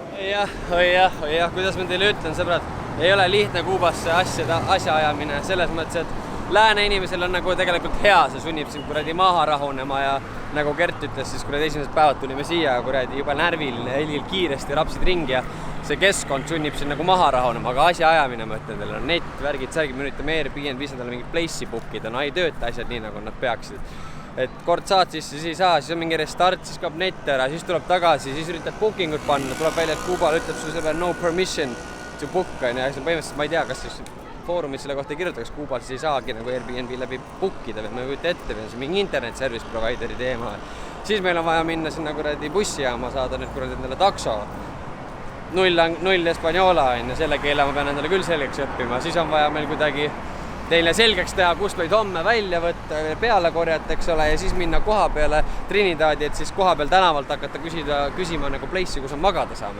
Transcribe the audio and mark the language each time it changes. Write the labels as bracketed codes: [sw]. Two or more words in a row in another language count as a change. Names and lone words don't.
[et] oi jah, kuidas ma teile ütlen, sõbrad, ei ole lihtne Kuubasse asja ajamine, selles mõttes, et lääne inimesel on nagu tegelikult hea, see sunnib siin kuradi maha rahunema ja nagu Gert ütles, siis kuradi esimesed päevad tulime siia kuradi juba närviline, helil kiiresti rapsid ringi ja see keskkond sunnib siin nagu maha rahunema, aga asja ajamine, ma ütlen teile, on netvärgid, särgid, me üritame Airbnb-s endale mingit place'i bookida, no ei tööta asjad nii, nagu nad peaksid. Et kord saad sisse, siis ei saa, siis on mingi restart, siis kaob net ära, siis tuleb tagasi, siis üritad bookingut panna, tuleb välja, et Kuubal ütleb sulle selle peale [en] no permission to book, [et] ja põhimõtteliselt ma ei tea, kas siis foorumid selle kohta kirjutada, kas Kuubal siis ei saagi nagu Airbnb läbi bookida või ma ei võita ette või on see mingi [en] internet service provideri [et] teema. Siis meil on vaja minna sinna kuradi bussijaama, saada nüüd kuradi endale takso. Null Espaniola on ja selle keele ma pean endale küll selgeks õppima, siis on vaja meil kuidagi teile selgeks teha, kust võid homme välja võtta, peale korjata, eks ole, ja siis minna koha peale Trinidadi, et siis koha peal tänavalt hakata küsima nagu place'i, kus on magada saame.